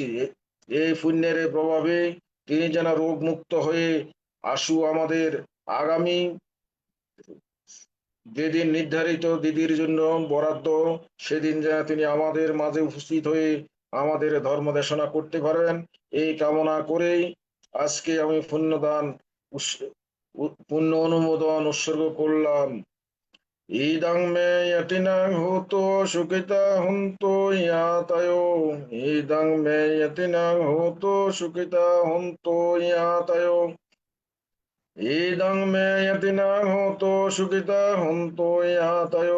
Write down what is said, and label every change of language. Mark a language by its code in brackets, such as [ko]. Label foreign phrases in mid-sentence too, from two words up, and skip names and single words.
[bn] এই পুণ্যের প্রভাবে তিনি যেন রোগ মুক্ত হয়ে আশু আমাদের আগামী যেদিন নির্ধারিত দিদির জন্য বরাদ্দ, সেদিন যেন তিনি আমাদের মাঝে উপস্থিত হয়ে আমাদের ধর্ম দেশনা করতে পারেন, এই কামনা করেই আজকে আমি পুণ্য অনুমোদন উৎসর্গ করলাম। [pi] ইদং মে যতিনাং হোতো সুখিতা হন্তু ইয়াতয়ো। ইদং মে যতিনাং হোতো সুখিতা হন্তু ইয়াতয়ো। ইদং মে যতিনাং হোতো সুখিতা হন্তু ইয়াতয়ো।